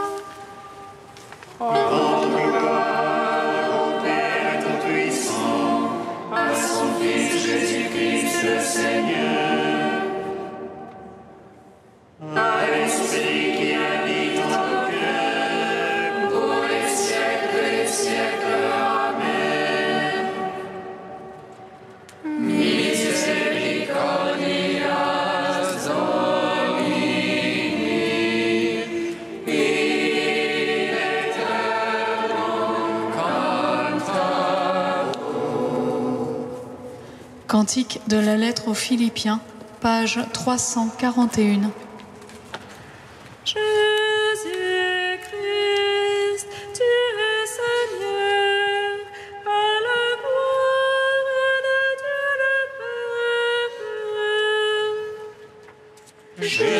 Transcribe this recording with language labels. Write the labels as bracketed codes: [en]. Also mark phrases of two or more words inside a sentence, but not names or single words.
[fr] Rendons gloire au Père Tout-Puissant, à son Fils Jésus-Christ le Seigneur. À l'Esprit qui habite en nos cœurs, pour les siècles et les siècles. Amen. [la] Misericordias Domini, in aeternum cantabunt. [fr] Cantique de la lettre aux Philippiens, page 341. Jésus-Christ, tu es Seigneur, à la gloire de Dieu le Père.